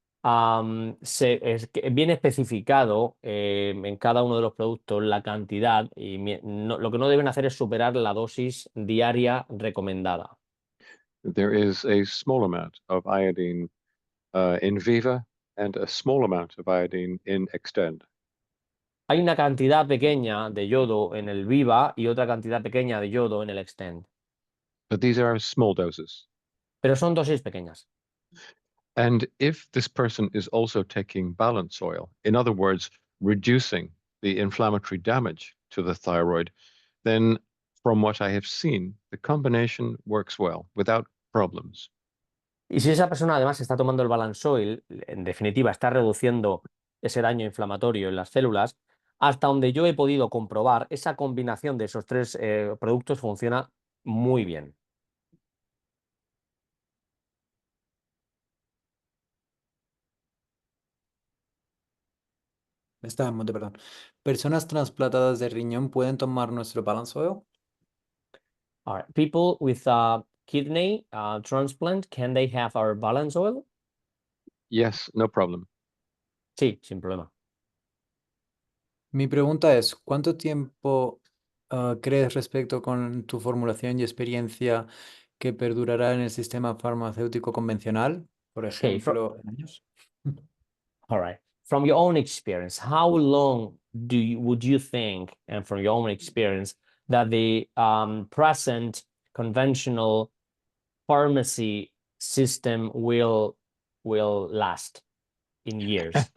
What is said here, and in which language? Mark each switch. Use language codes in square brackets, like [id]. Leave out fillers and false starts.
[es] Viene especificado en cada uno de los productos la cantidad y lo que no deben hacer es superar la dosis diaria recomendada. [en] There is a small amount of iodine in Viva and a small amount of iodine in Extend. [es] Hay una cantidad pequeña de yodo en el Viva y otra cantidad pequeña de yodo en el Extend, [en] But these are small doses. [es] pero son dosis pequeñas. [en] And if this person is also taking balance oil, in other words, reducing the inflammatory damage to the thyroid, then from what I have seen, the combination works well without problems. [es] Y si esa persona además está tomando el balance oil, en definitiva está reduciendo ese daño inflamatorio en las células, hasta donde yo he podido comprobar, esa combinación de esos tres productos funciona muy bien. Está en mute, perdón. ¿Personas trasplantadas de riñón pueden tomar nuestro balance oil? [en] All right. People with kidney transplant, can they have our balance oil? Yes, no problem. [es] Sí, sin problema. Mi pregunta es, ¿cuánto tiempo crees respecto con tu formulación y experiencia que perdurará en el sistema farmacéutico convencional? Por [en] Okay, [es] ejemplo, en años. [en] all right. From your own experience, how long would you think, and from your own experience, that the present conventional pharmacy system will last in years?